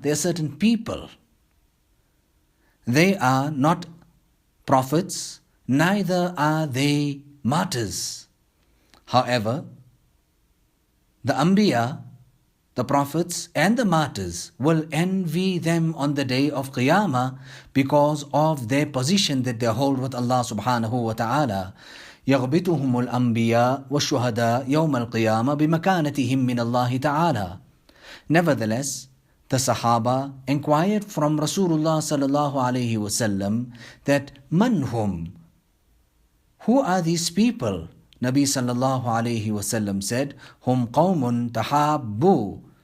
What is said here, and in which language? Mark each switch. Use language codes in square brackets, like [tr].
[en] There are certain people. They are not prophets, neither are they martyrs. However, the Anbiya, the prophets and the martyrs will envy them on the day of Qiyamah because of their position that they hold with Allah subhanahu wa ta'ala. [ar] يغبطهم الأنبياء والشهداء يوم القيامة بمكانتهم من الله تعالى. [en] Nevertheless, the Sahaba inquired from Rasulullah sallallahu alayhi wasallam that manhum, who are these people? Nabi sallallahu alayhi wasallam said, [ar] hum qawmun tahabbu.